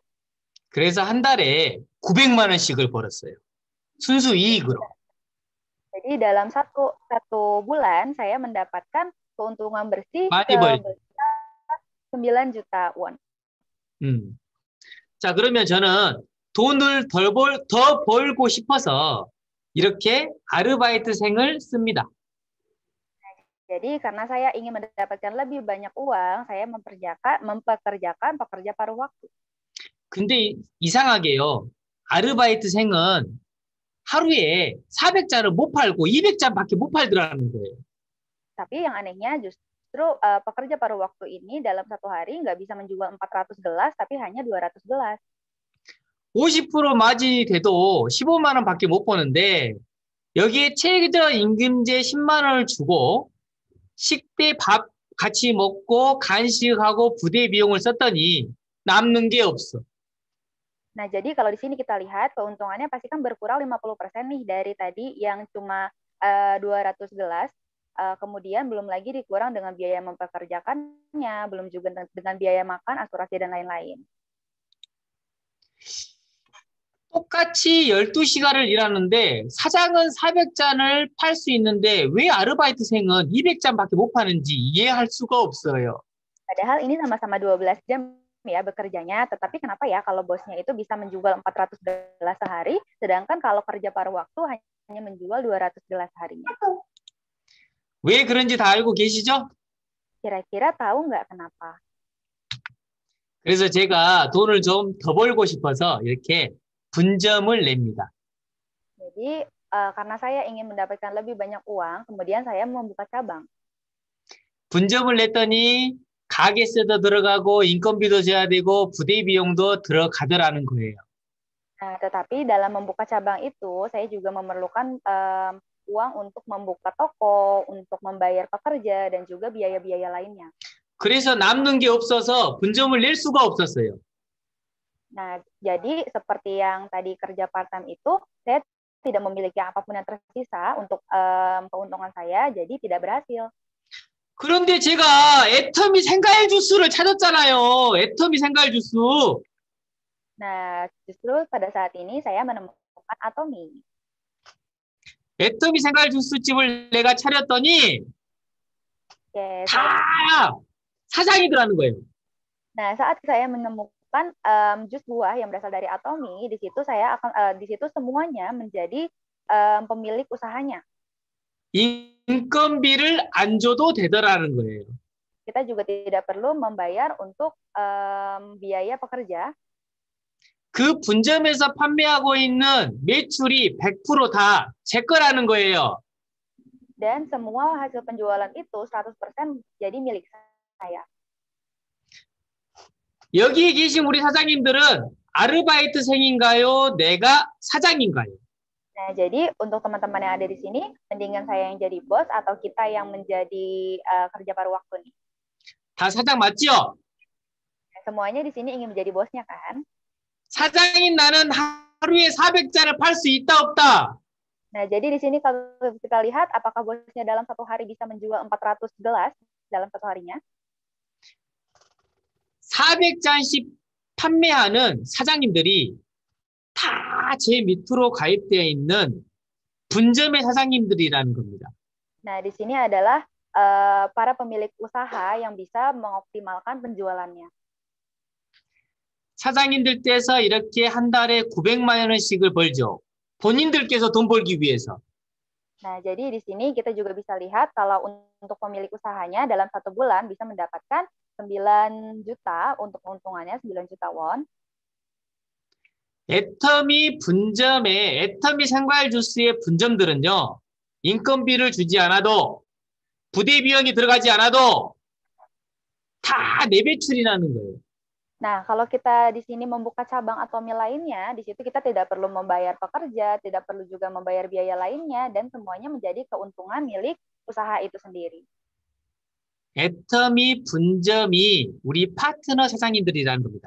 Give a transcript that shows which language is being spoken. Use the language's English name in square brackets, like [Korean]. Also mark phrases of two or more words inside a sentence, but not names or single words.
[Korean] 그래서 한 달에 900만 원씩을 벌었어요. 순수 이익으로. [Indonesian] Jadi dalam satu bulan saya mendapatkan keuntungan bersih [Korean] 많이 벌죠. [Indonesian] 9 juta won. [Korean] 자, 그러면 저는 돈을 더 벌고 싶어서 이렇게 아르바이트생을 씁니다. [Indonesian] Jadi karena saya ingin mendapatkan lebih banyak uang, saya mempekerjakan pekerja paruh waktu. [Korean] 근데 이상하게요. 아르바이트생은 하루에 400잔을 못 팔고 200잔밖에 못 팔더라는 거예요. [Indonesian] Tapi yang anehnya justru pekerja paruh waktu ini dalam 1 hari nggak bisa menjual 400 gelas, tapi hanya 200 gelas. [Korean] 50% 마진이 돼도 15만 원밖에 못 버는데 여기에 최저 임금제 10만 원을 주고 식대 밥 같이 먹고 간식하고 부대 비용을 썼더니 남는 게 없어. [Indonesian] Nah, jadi kalau di sini kita lihat keuntungannya pasti kan berkurang 50% nih dari tadi yang cuma 200 gelas. Kemudian belum lagi dikurang dengan biaya mempekerjakannya, belum juga dengan biaya makan, asuransi, dan lain-lain. [Korean] 또 똑같이 12시간을 일하는데 사장은 400잔을 팔 수 있는데 왜 아르바이트생은 200잔밖에 못 파는지 이해할 수가 없어요. [Indonesian] Padahal ini sama-sama 12 jam ya bekerjanya, tetapi kenapa ya kalau bosnya itu bisa menjual 400 gelas sehari, sedangkan kalau kerja paruh waktu hanya menjual 200 gelas seharinya. [Korean] 왜 그런지 다 알고 계시죠? [Indonesian] Kira-kira tahu nggak kenapa? [Korean] 그래서 제가 돈을 좀 더 벌고 싶어서 이렇게 분점을 냅니다. [Indonesian] Jadi karena saya ingin mendapatkan lebih banyak uang, kemudian saya membuka cabang. [Korean] 분점을 냈더니 가게세도 들어가고 인건비도 줘야 되고 부대 비용도 들어가더라는 거예요. [Indonesian] Nah, tetapi dalam membuka cabang itu, saya juga memerlukan uang untuk membuka toko, untuk membayar pekerja, dan juga biaya-biaya lainnya. [Korean] 그래서 남는 게 없어서 분점을 낼 수가 없었어요. [Indonesian] Nah, jadi seperti yang tadi kerja part-time itu, saya tidak memiliki apapun yang tersisa untuk keuntungan saya, jadi tidak berhasil. [Korean] 그런데 제가 애터미 생과일 주스를 찾았잖아요. 애터미 생과일 주스. [Indonesian] Nah, justru pada saat ini saya menemukan Atomy. [Korean] 애터미 생과일 주스집을 내가 차렸더니 [Indonesian] Oke, [Korean] 다 사장이더라는 거예요. [Indonesian] nah, saat saya menemukan jus buah yang berasal dari Atomy, di situ semuanya menjadi pemilik usahanya. [Korean] 인건비를 안 줘도 되더라는 거예요. [Indonesian] Kita juga tidak perlu membayar untuk biaya pekerja. [Korean] 그 분점에서 판매하고 있는 매출이 100% 다 제 거라는 거예요. [Indonesian] Dan semua hasil penjualan itu 100% jadi milik saya. [Korean] 여기에 계신 우리 사장님들은 아르바이트생인가요? 내가 사장인가요? [Indonesian] Nah, jadi untuk teman-teman yang ada di sini, mendingan saya yang jadi bos atau kita yang menjadi kerja paruh waktu nih? [Korean] 다 사장 맞죠? [Indonesian] Semuanya di sini ingin menjadi bosnya kan? [Korean] 사장인 나는 하루에 400잔을 팔 수 있다 없다? [Indonesian] Nah, jadi di sini kalau kita lihat apakah bosnya dalam satu hari bisa menjual 400 gelas dalam satu harinya? [Korean] 400잔씩 판매하는 사장님들이 다 제 밑으로 가입되어 있는 분점의 사장님들이라는 겁니다. [Indonesian] Nah, di sini adalah para pemilik usaha yang bisa mengoptimalkan penjualannya. [Korean] 사장님들 떼서 이렇게 한 달에 900만 원씩을 벌죠. 본인들께서 돈 벌기 위해서. [Indonesian] Nah, jadi di sini kita juga bisa lihat kalau untuk pemilik usahanya dalam satu bulan bisa mendapatkan 9 juta untuk keuntungannya 9 juta won. [Korean] 애터미 분점의 애터미 생과일 주스의 분점들은요. 인건비를 주지 않아도 부대 비용이 들어가지 않아도 다 내배출이라는 거예요. [Indonesian] Nah, kalau kita di sini membuka cabang Atomy lainnya, di situ kita tidak perlu membayar pekerja, tidak perlu juga membayar biaya lainnya, dan semuanya menjadi keuntungan milik usaha itu sendiri. [Korean] 애터미 분점이 우리 파트너 사장님들이라는 겁니다.